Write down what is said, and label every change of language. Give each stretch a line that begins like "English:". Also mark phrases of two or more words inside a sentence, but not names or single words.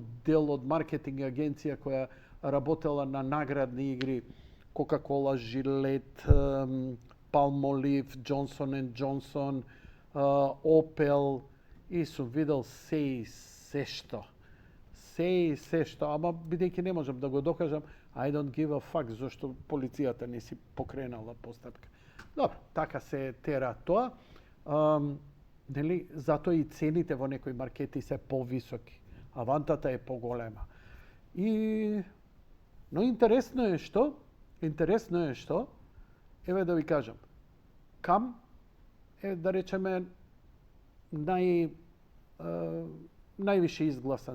Macedonian: дел од маркетинг агенција која работела на наградни игри, Coca-Cola, Gillette, Palmolive, Johnson & Johnson, Opel, и сум видел се и се се и се што, ама бидејќи не можам да го докажам,
English: I don't give a fuck
Macedonian: зашто полицијата не си покренала постапка. Добро, така се тера тоа. Нели, затоа и цените во некои маркети се повисоки, а вантата е поголема. Но интересно е што, еве да ви кажам, кам е, да речеме, највише изгласан.